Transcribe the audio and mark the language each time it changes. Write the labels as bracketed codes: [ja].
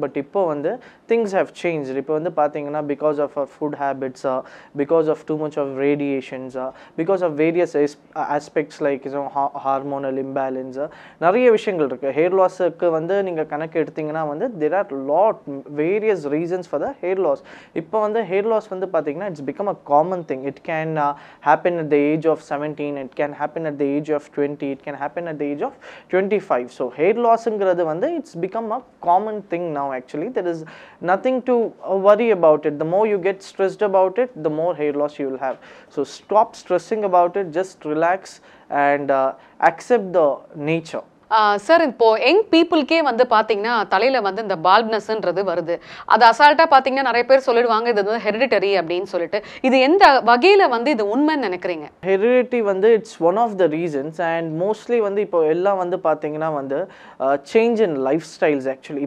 [en] But இப்போ வந்து things have change. [ta] இப்போ வந்து பார்த்தீங்கன்னா [en] because of our food ஹேபிட்ஸா, because of too much of ரேடியேஷன்ஸா, because of various aspects like hormonal இம்பேலன்ஸா, [ta] நிறைய விஷயங்கள் இருக்குது. [en] hair [ta] லாஸுக்கு வந்து நீங்கள் கணக்கு எடுத்திங்கன்னா வந்து [en] there are various reasons for the hair loss. இப்போ வந்து hair loss வந்து பார்த்தீங்கன்னா it's become a common thing. It can happen at the age of 17, it can happen at the age of 20, it can happen at the age of 25. So hair loss [ta] ingradhu vandu [en] it's become a common thing now actually. There is nothing to worry about it. The more you get stressed about it, the more hair loss you will have. So stop stressing about it, just relax and accept the nature. [ta] Sir, இப்போ young பீப்புளுக்கே வந்து பார்த்தீங்கன்னா தலையில் வந்து இந்த பால்ட்னஸ்ன்றது வருது. அது அசால்ட்டாக பார்த்தீங்கன்னா நிறைய பேர் சொல்லிடுவாங்க இது வந்து ஹெரிடிட்டரி அப்படின்னு சொல்லிட்டு. இது எந்த வகையில் வந்து இது உண்மைன்னு நினைக்கிறீங்க? [en] Heredity வந்து it's one of the reasons. And mostly [ta] வந்து இப்போ எல்லாம் வந்து பார்த்தீங்கன்னா வந்து [en] Change in lifestyles actually.